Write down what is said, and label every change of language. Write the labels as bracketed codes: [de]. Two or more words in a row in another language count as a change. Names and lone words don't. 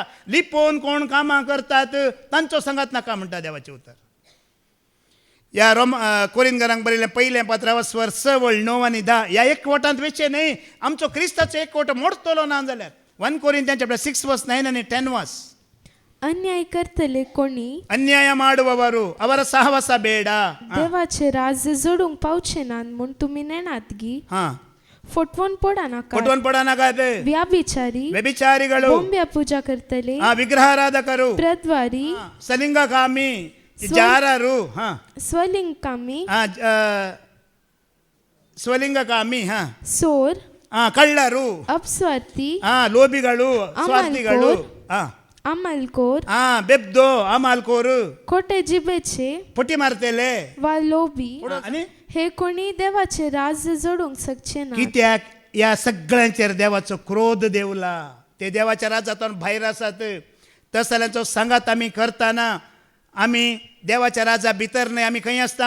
[kok] लिपोवन कोण कामां करतात तांचो सांगात नाका म्हणटा देवाचें उतर. ह्या कोरिंथकारांक बरयल्लें पयलें पत्र 6:9-10 ह्या एकवटांत वेचे न्हय. आमचो क्रिस्ताचो एकवट मोडतलो ना जाल्यार 1 Corinthians chapter 6:9 आनी 10 वास. अन्याय करतले कोणी [kn] अन्याय ಮಾಡುವವರು ಅವರ ಸಹವಾಸ ಬೇಡ. [kok] देवाचे राज्य जोडूंक पावचे ना म्हूण तुमी नेणात गी. फटवून पडा नाका. [kn] ವ್ಯಭಿಚಾರಿಗಳು, ಬೊಂಬೆ ಪೂಜಾ करतले, ವಿಗ್ರಹಾರಾಧಕರು, ಪ್ರದ್ವಾರಿ, ಸಲಿಂಗಕಾಮಿ, ಜಾರರು, ಸ್ವಲಿಂಗಕಾಮಿ, ಸೋರ್, ಕಳ್ಳರು, ಅಪಸ್ವಾರ್ಥಿ, ಲೋಭಿಗಳು, ಸ್ವಾರ್ಥಿಗಳು, ಅಮಲ್ಕೋರ್, [kok] बेबदो अमालकोर, खोटे जिबेचे, पटी मारतेले वा लोभी हे कोणी देवाचे राज्य जोडूंक शकचे ना. कित्याक ह्या सगळ्यांचेर देवाचो क्रोध देवला. ते देवाच्या राज्यांतून भायर आसात. तसल्यांचो सांगात आमी करतना आमी देवाच्या राज्या भितर न्हय आमी खंय आसता.